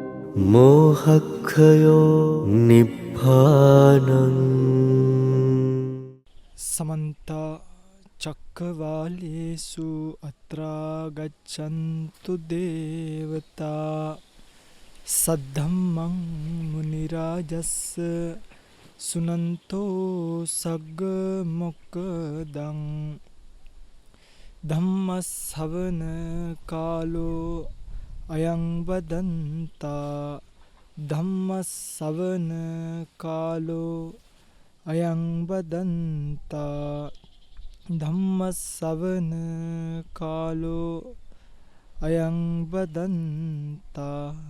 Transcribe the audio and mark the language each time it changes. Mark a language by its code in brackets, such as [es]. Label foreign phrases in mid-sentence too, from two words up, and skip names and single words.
[pi] මෝහක්ඛයෝ නිබ්බානං समन्ता चक्रवालेषु अत्रा गच्छन्तु देवता सद्धम्मं मुनिराजस्स सुनन्तो सग्ग मोक्खदं ධම්මස්සවන කාලෝ අයං වදන්තා ධම්මස්සවන කාලෝ අයං වදන්තා ධම්මස්සවන කාලෝ අයං වදන්තා